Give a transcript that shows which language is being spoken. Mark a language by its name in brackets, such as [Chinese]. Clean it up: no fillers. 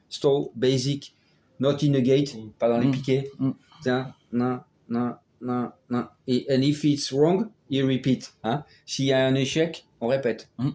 [English] Slow, basic, not in a gate, [French] pas dans les piquets. Tiens, non. [English] And if it's wrong, you repeat. Hein? [French] S'il y a un échec, on répète.